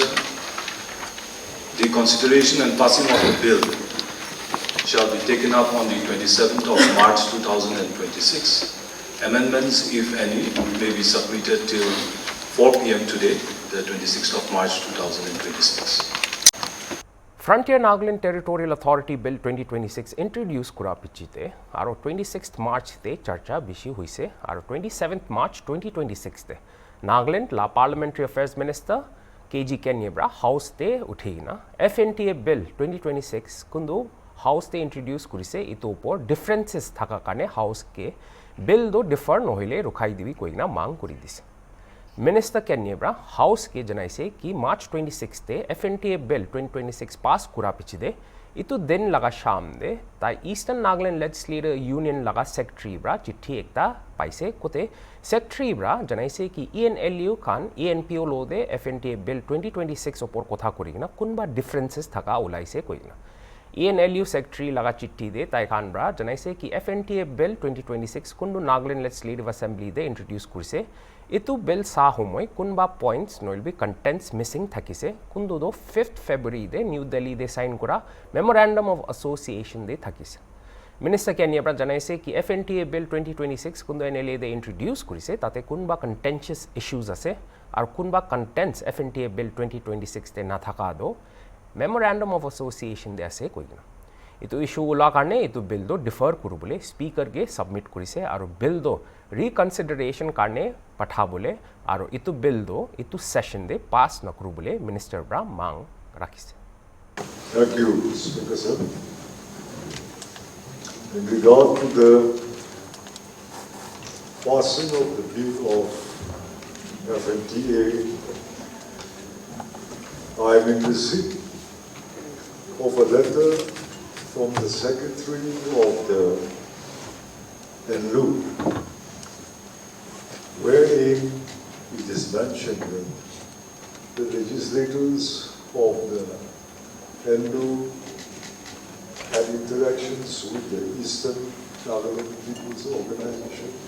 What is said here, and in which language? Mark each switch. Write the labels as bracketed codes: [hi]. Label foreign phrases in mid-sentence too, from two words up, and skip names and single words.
[en] The consideration and passing of the bill shall be taken up on the 27th of March 2026. Amendments, if any, may be submitted till 4 p.m. today, the 26th of March 2026. [nag] Frontier Nagaland Territorial Authority Bill 2026 introduced kura pichite aro 26th March te charcha bishi huise aro 27th March 2026 te Nagaland la [en] Parliamentary Affairs Minister [nag] KG Kenyebra House te utheina Fnta Bill 2026 kundu House te introduce kurise itu upor differences thaka kane House ke bill do defer nohile rukhai dibi koina mang kuri dise Minister Kenyebra House ke janaise ki March 26 te Fnta Bill 2026 pass kura pichide itu din laga sham de tai Eastern Nagaland Legislative Union laga secretary bra chithi ekta paise kote secretary bra janaise ki ENLU khan ENPO lo de Fnta Bill 2026 opor kotha korigina kunba differences thaka ulaise koina ENLU secretary laga chithi de tai khan bra janaise ki Fnta Bill 2026 kundu Nagaland Legislative Assembly de introduce kurise itu bill sa homoy kunba points noil be [en] contents missing [nag] thakise kundu do 5th February de New Delhi de sign kura Memorandum of Association de thakise Minister Kenyebra janaise ki Fnta Bill 2026 kundu NLA de introduce kurise tate kunba [en] contentious issues [nag] ase ar kunba contents Fnta Bill 2026 de na thaka do Memorandum of Association de ase koina itu issue ula karne itu bill do defer kurubole speaker ge submit kurise aro bill do reconsideration karne pathabole aro itu bill do itu session de pass na kurubole minister bra mang rakhise. [en] Thank you, Speaker sir. In regard to the passing of the bill of Fnta, I am in receipt of a letter from the Secretary of the NLU, wherein it is mentioned that the legislators of the NLU had interactions with the Eastern Nagaland People's Organization,